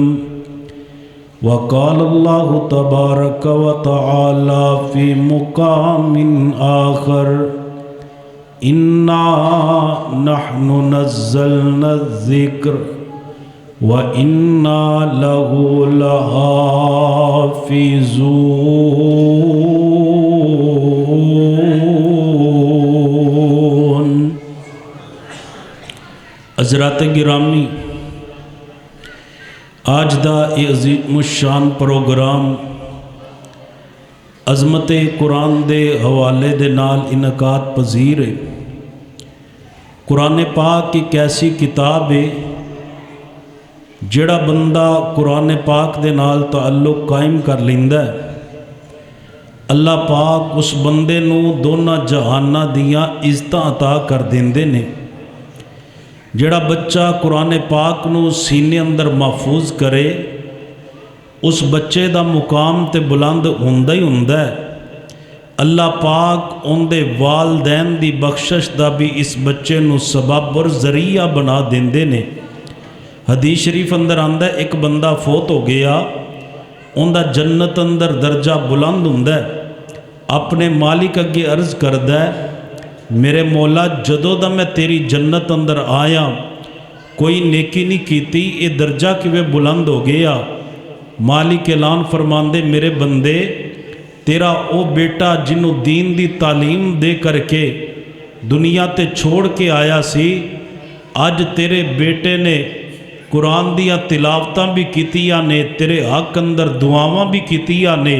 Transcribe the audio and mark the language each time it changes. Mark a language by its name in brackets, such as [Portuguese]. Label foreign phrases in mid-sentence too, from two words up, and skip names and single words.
[Arabic] وقال الله تبارك وتعالى في مقام آخر إنا نحن نزلنا الذكر وإنا له لحافظون. [Punjabi] حضرات گرامی، آج دا یہ عظیم الشان پروگرام عظمت قرآن دے حوالے دے نال انعقاد پذیر ہے. قرآن پاک ایک ایسی کتاب ہے جڑا بندہ قرآن پاک دے نال تعلق قائم کر لیندا ہے، اللہ پاک اس بندے نو دونوں جہاناں دیاں عزتاں عطا کر دیندے نے. جڑا بچہ قرآن پاک نو سینے اندر محفوظ کرے اس بچے دا مقام تے بلند ہوندا ہی ہوندا ہے. اللہ پاک ان دے والدین دی بخشش دا بھی اس بچے نو سبب اور ذریعہ بنا دیندے نے. حدیث شریف اندر آندا ہے ایک بندہ فوت ہو گیا، ان دا جنت اندر درجہ بلند ہوندا ہے. اپنے مالک اگے عرض کردا ہے، میرے مولا جدوں دا میں تیری جنت اندر آیا کوئی نیکی نہیں کیتی، یہ درجہ کیویں بلند ہو گیا؟ مالک اعلان فرماندے، میرے بندے تیرا او بیٹا جنوں دین دی تعلیم دے کر کے دنیا تے چھوڑ کے آیا سی، اج تیرے بیٹے نے قرآن دیا تلاوتاں بھی کیتیاں نے، تیرے حق اندر دعاواں بھی کیتیاں نے.